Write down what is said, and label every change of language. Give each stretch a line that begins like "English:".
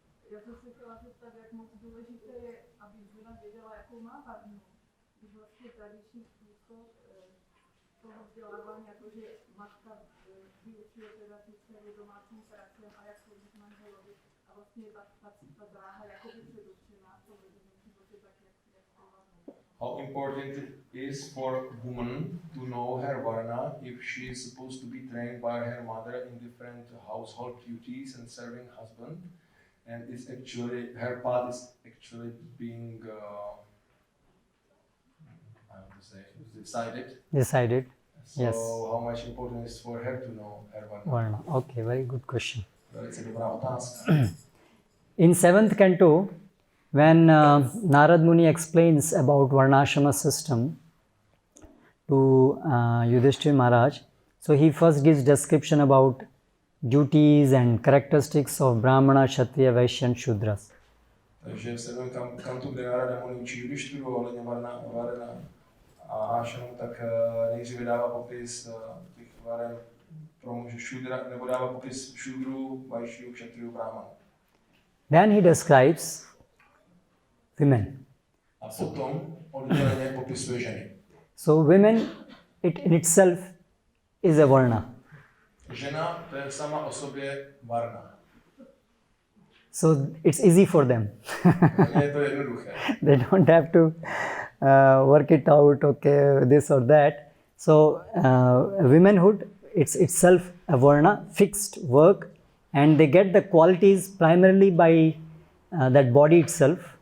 Czech: Já jsem se chtěla zeptat, jak moc důležité je, aby žena věděla, jakou má varnu. Když vlastně tradiční způsob toho vzdělávání, jakože matka vyučuje teda ty dcery domácím pracem a jak chodit manželovi. A vlastně ta dráha jakoby předurčená v tom rodinném životě, tak jak to varnu.
English: How important it is for woman to know her varna if she is supposed to be trained by her mother in different household duties and serving husband. And it's actually, her path is actually being, I have to say, decided. Decided, So yes. how much important is for her to know her varna? Varna. Okay, very good question.
Czech: Velice dobrá otázka.
English: In 7th canto, when Narad Muni explains about Varnashrama system to Yudhishthira Maharaj, so he first gives description about duties and characteristics of Brahmana, Kshatriya, Vaishya and Shudras.
Czech: Takže v 7. kantu, kde Narada Muni učí Yudhishtiru ohledně varna a ashramu, tak nejdříve dává popis těch varen pro muže šudra, nebo dává popis šudru, vaishyu, kshatriyu, brahmanu.
English: Then he describes women.
Czech: A potom odděleně popisuje ženy.
English: So women, it in itself is a varna.
Czech: Žena, to je sama o sobě varna.
English: So it's easy for them.
Czech: Je to jednoduché.
English: They don't have to work it out, okay, this or that. So womanhood, it's itself a varna, fixed work, and they get the qualities primarily by that body itself.